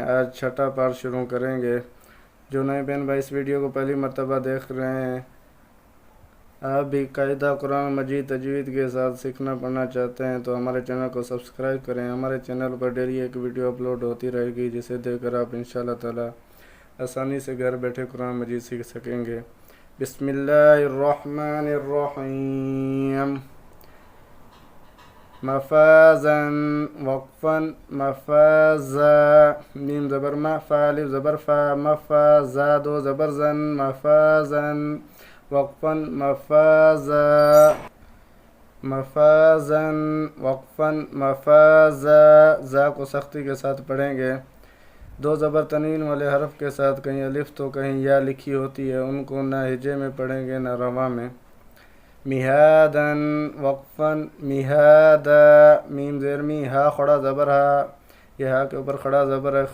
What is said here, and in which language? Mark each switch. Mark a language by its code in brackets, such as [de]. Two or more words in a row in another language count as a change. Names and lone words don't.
[ur] آج چھٹا پارٹ شروع کریں گے۔ جو نئے بہن بھائی اس ویڈیو کو پہلی مرتبہ دیکھ رہے ہیں، آپ بھی قاعدہ قرآن مجید تجوید کے ساتھ سیکھنا پڑھنا چاہتے ہیں تو ہمارے چینل کو سبسکرائب کریں۔ ہمارے چینل پر ڈیلی ایک ویڈیو اپلوڈ ہوتی رہے گی، جسے دیکھ کر آپ [ar] انشاءاللہ تعالی [ur] آسانی سے گھر بیٹھے قرآن مجید سیکھ سکیں گے۔ [ar] بسم اللہ الرحمن الرحیم۔ مفازن وقفن مفازا، [ur] میم زبر ما، فا الف زبر فا، مفازا دو زبر زن، [ar] مفازن وقفن مفازا، مفازن وقفن مفازا۔ [ur] زا کو سختی کے ساتھ پڑھیں گے۔ دو زبر تنوین والے حرف کے ساتھ کہیں الف تو کہیں یا لکھی ہوتی ہے، ان کو نہ ہجے میں پڑھیں گے نہ رواں میں۔ [ar] مہادن وقفن مہادا، [ur] میم زیر می، ہا کھڑا زبر ہا، یہ ہا کے اوپر کھڑا زبر ہے۔